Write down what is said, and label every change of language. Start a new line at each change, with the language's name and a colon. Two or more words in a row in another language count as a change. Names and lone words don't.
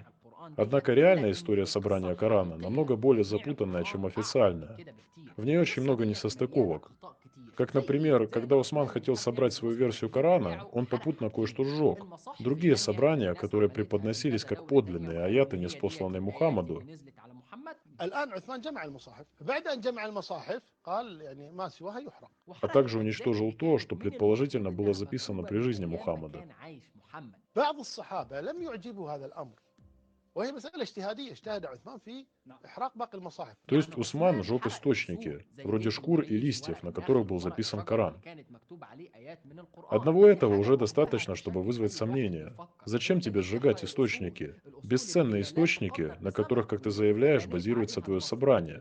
Russian: Однако реальная история собрания Корана намного более запутанная, чем официальная. В ней очень много несостыковок. Как, например, когда Усман хотел собрать свою версию Корана, он попутно кое-что сжег. Другие собрания, которые преподносились как подлинные аяты, ниспосланные Мухаммаду,
Arabic: الآن عثمان جمع المصاحف بعد أن جمع المصاحف قال يعني ما سواها يحرق
Russian: а также уничтожил то, что предположительно было записано при жизни Мухаммада.
Arabic: بعض الصحابة لم يعجبوا هذا الأمر وهي مسألة اجتهادية اجتهد عثمان في إحراق باقي المصاحف.
Russian: То есть Усман сжег источники, вроде шкур и листьев, на которых был записан Коран. Одного этого уже достаточно, чтобы вызвать сомнения. Зачем тебе сжигать источники? Бесценные источники, на которых, как ты заявляешь, базируется твое собрание.